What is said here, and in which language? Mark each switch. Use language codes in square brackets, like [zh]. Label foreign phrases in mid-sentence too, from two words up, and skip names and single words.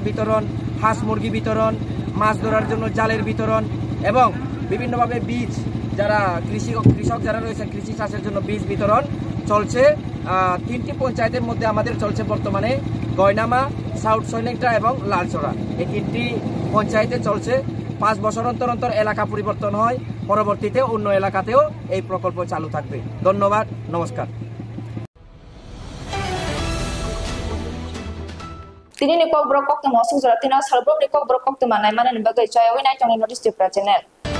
[bn] বিতরণ হাঁস মুরগি বিতরণ মাছ ধরার জন্য জালের বিতরণ এবং বিভিন্নভাবে বীজ যারা কৃষক যারা রয়েছে কৃষি চাষের জন্য বীজ বিতরণ চলছে 3টি পঞ্চায়েতের মধ্যে আমাদের চলছে বর্তমানে গয়নামা সাউথ শৈলেংটা এবং লালচড়া এই 3টি পঞ্চায়েতে চলছে 5 বছর অন্তর অন্তর এলাকা পরিবর্তন হয় পরবর্তীতে অন্য এলাকাতেও এই প্রকল্প চালু থাকবে ধন্যবাদ নমস্কার [trp] Tini ni kok brokok temo sujara tina salbrom ni kok brokok temo nai mana ni bagai chai wina chong ni notice Tripura channel